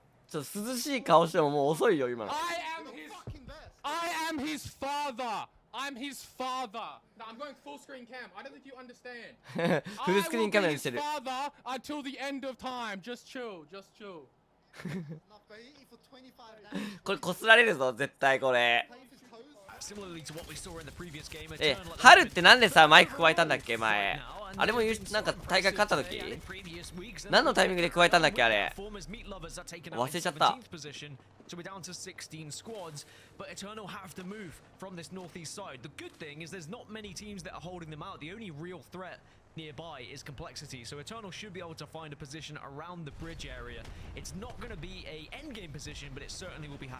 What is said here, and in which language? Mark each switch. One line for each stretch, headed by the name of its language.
Japanese: ちょっと涼しい顔してももう遅いよ今の。
English: I am his father. I'm his father. No, I'm going full screen cam. I don't think you understand.
Japanese: フルスクリーンカメラにしてる。
English: I will be his father until the end of time. Just chill, just chill.
Japanese: これこすられるぞ絶対これ。
English: Similarly to what we saw in the previous game,
Japanese: 春ってなんでさマイク加えたんだっけ前。あれもなんか大会勝った時何のタイミングで加えたんだっけあれ。忘れちゃった。
English: So we're down to 16 squads, but Eternal have to move from this northeast side. The good thing is there's not many teams that are holding them out. The only real threat nearby is Complexity, so Eternal should be able to find a position around the bridge area. It's not going to be a endgame position, but it certainly will be happening